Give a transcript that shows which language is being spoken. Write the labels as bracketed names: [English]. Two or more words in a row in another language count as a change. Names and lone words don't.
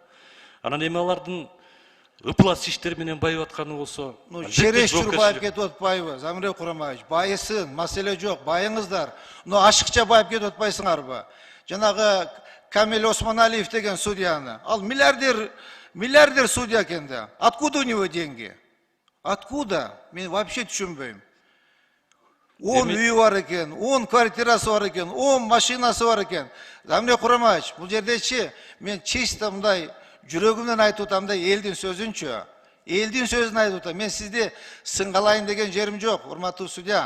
[Kyrgyz] Анан эми алардын ыплас иштер менен байып атканы болсо, чересчур байып кетип атпайбы, Замре Курамович? Байысын, маселе жок, байыңыздар. Но ашыкча байып кетип атпайсыңарбы? Жанагы Камиль Осмоналиев деген судьяны, ал миллиардер судья экен да. [Russian] Откуда у него деньги? Откуда? [Kyrgyz] Мен вообще түшүнбөйм. 10 үйү бар экен, 10 квартирасы бар экен, 10 машинасы бар экен. Замре Курамович, бул жердечи мен чисто мындай жүрөгүмдөн айтып атам да, элдин сөзүнчү. Элдин сөзүн айтып атам. Мен сизди сыңгалайын деген жерим жок, урматтуу судья.